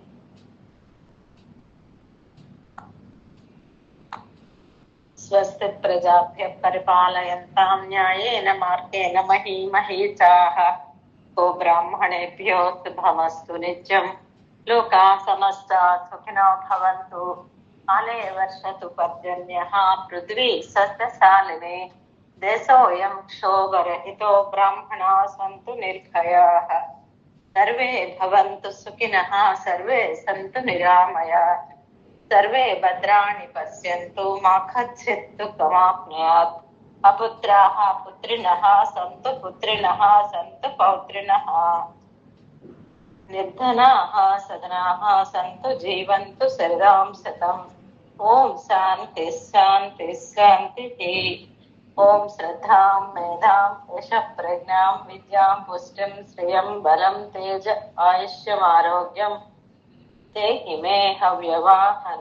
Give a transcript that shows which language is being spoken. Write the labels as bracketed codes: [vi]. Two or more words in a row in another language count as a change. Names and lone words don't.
[sa] స్వస్తి ప్రజాభ్య పరిపాలయంతాం న్యాయేన మార్గేణ మహీమహీచాః గో బ్రాహ్మణేభ్యో శుభమస్తు నిత్యం. లోకా సమస్తా సుఖినో భవంతు. కాలే వర్షతు పర్జన్యః పృథివీ సస్యశాలినీ. దేశోऽयं क्षोभरहितो ब्राह्मणाः सन्तु निर्भयाः. सर्वे भवन्तु सुखिनः सर्वे सन्तु निरामयाः. सर्वे भद्राणि पश्यन्तु मा कश्चित् दुःखमाप्नुयात्. अपुत्राः पुत्रिणः सन्तु पुत्रिणः सन्तु पौत्रिणः. నిర్ధనాః సదనాః సంతు జీవంతు శరదాం శతం. ఓం శాంతి శాంతి శాంతిః. ఓం శ్రద్ధాం మేధాం యశ ప్రజ్ఞాం విద్యాం పుష్టిం శ్రియం బలం తేజ ఆయుష్యమారోగ్యం దేహి మే హవ్యవాహన.